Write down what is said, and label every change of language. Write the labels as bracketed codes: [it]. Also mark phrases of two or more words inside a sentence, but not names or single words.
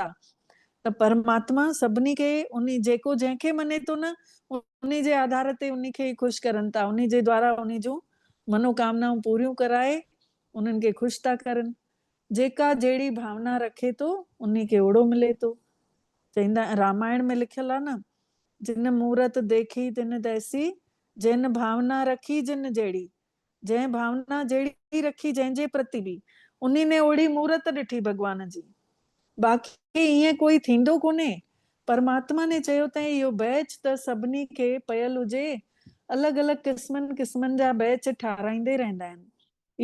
[sd] त परमात्मा सभिनी खे जेको जंहिंखे मञे थो न, उन जे आधार ते उन खे ख़ुशि करनि था, उन जे द्वारा उन जूं मनोकामनाऊं पूरियूं कराए उन्हनि खे ख़ुशि था करनि। जेका जहिड़ी भावना रखे थो उन खे ओड़ो मिले थो। चवंदा रामायण में लिखियल आहे न, [awa] जिन मूरत देखी तिन तैसी, [sd] जिन भावना रखी जिन जहिड़ी। जंहिं भावना जहिड़ी रखी जंहिंजे प्रति बि, उन्ही ने ओड़ी मूरत ॾिठी भगवान जी। बाक़ी ईअं कोई थींदो कोन्हे। परमात्मा ने चयो अथई इहो बैच त सभिनी खे पयल हुजे, अलॻि अलॻि क़िस्मनि जा बैच ठाराईंदे रहंदा आहिनि।